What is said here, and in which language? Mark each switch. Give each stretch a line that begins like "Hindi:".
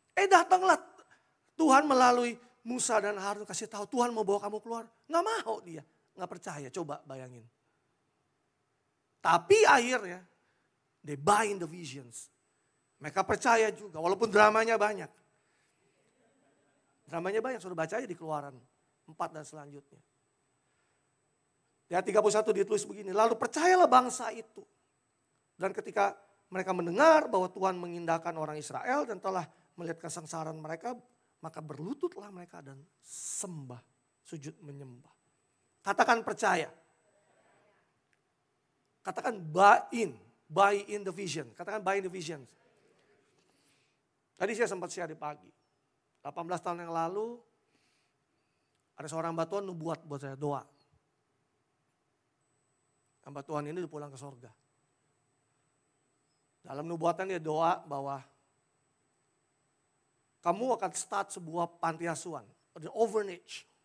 Indonesian: Datanglah Tuhan melalui Musa dan Harun kasih tahu Tuhan mau bawa kamu keluar. Gak mau dia, gak percaya, coba bayangin. Tapi akhirnya,
English: they buy in the visions.
Indonesian: Mereka percaya juga, walaupun dramanya banyak. Dramanya banyak, sudah baca aja di Keluaran 4 dan selanjutnya. Ya 31 ditulis begini, lalu percayalah bangsa itu. Dan ketika mereka mendengar bahwa Tuhan mengindahkan orang Israel dan telah melihat kesengsaraan mereka, maka berlututlah mereka dan sembah, sujud menyembah. Katakan percaya.
English: Katakan buy in the vision. Katakan buy in the vision.
Indonesian: Tadi saya sempat share di pagi. 18 tahun yang lalu, ada seorang hamba Tuhan nubuat buat saya doa. Hamba Tuhan ini udah pulang ke sorga. Dalam nubuatan dia doa bahwa kamu akan start sebuah panti asuhan,
English: the orphanage.